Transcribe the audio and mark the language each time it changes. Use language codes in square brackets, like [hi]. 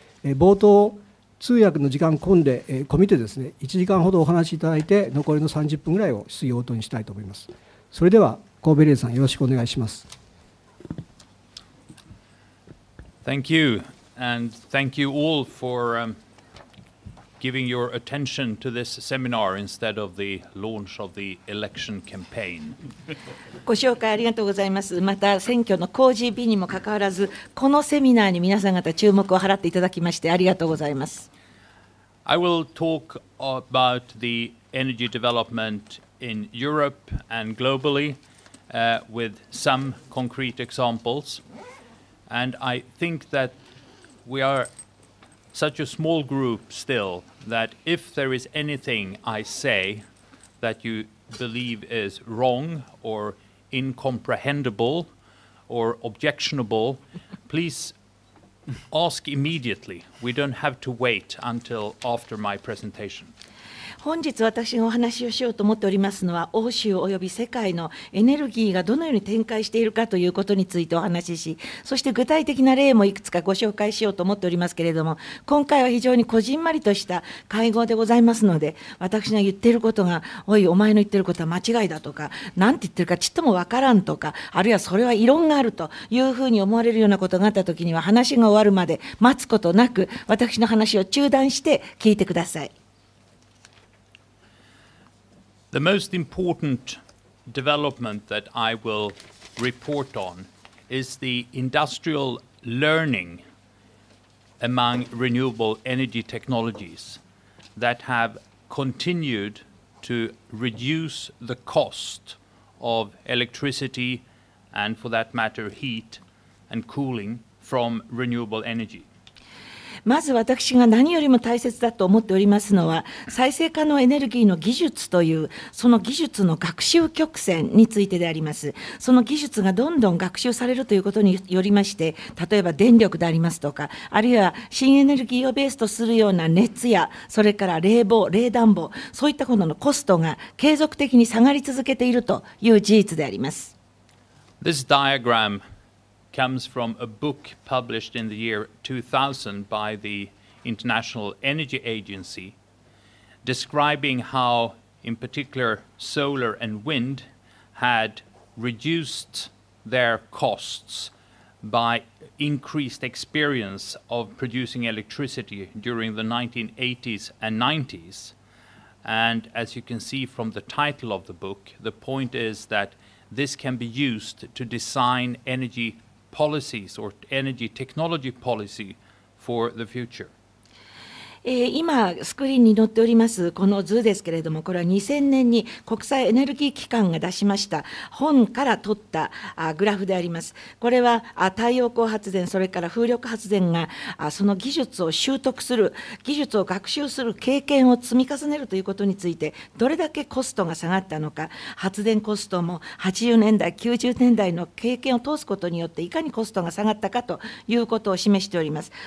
[ja] 冒頭通訳の時間込みでですね1時間ほどお話しいただいて、残りの30分ぐらいを質疑応答にしたいと思います。それでは神戸レイさん、よろしくお願いします。 [en] Thank you, and thank you all for giving your attention to this seminar instead of the launch of the election campaign. [ja] ご紹介ありがとうございます。また選挙の公示日にもかかわらず、このセミナーに皆さん方注目を払っていただきましてありがとうございます。 [en] I will talk about the energy development in Europe and globally with some concrete examples. And I think that we are such a small group still that if there is anything I say that you believe is wrong or incomprehensible or objectionable, please ask immediately. We don't have to wait until after my presentation. [ja] 本日私がお話をしようと思っておりますのは、欧州および世界のエネルギーがどのように展開しているかということについてお話しし、そして具体的な例もいくつかご紹介しようと思っておりますけれども、今回は非常にこじんまりとした会合でございますので、私が言っていることが、おいお前の言っていることは間違いだとか、何て言ってるかちっともわからんとか、あるいはそれは異論があるというふうに思われるようなことがあったときには、話が終わるまで待つことなく、私の話を中断して聞いてください。 [en] The most important development that I will report on is the industrial learning among renewable energy technologies that have continued to reduce the cost of electricity and, for that matter, heat and cooling from renewable energy. [ja] まず私が何よりも大切だと思っておりますのは、再生可能エネルギーの技術という、その技術の学習曲線についてであります。その技術がどんどん学習されるということによりまして、例えば電力でありますとか、あるいは新エネルギーをベースとするような熱や、それから冷房、冷暖房、そういったことのコストが継続的に下がり続けているという事実であります。 [en] This diagram comes from a book published in the year 2000 by the International Energy Agency, describing how, in particular, solar and wind had reduced their costs by increased experience of producing electricity during the 1980s and 90s. And as you can see from the title of the book, the point is that this can be used to design energy policies or energy technology policy for the future. [ja] 今スクリーンに載っておりますこの図ですけれども、これは2000年に国際エネルギー機関が出しました本から取ったグラフであります。これは太陽光発電、それから風力発電がその技術を習得する、技術を学習する経験を積み重ねるということについて、どれだけコストが下がったのか、発電コストも80年代、90年代の経験を通すことによって、いかにコストが下がったかということを示しております。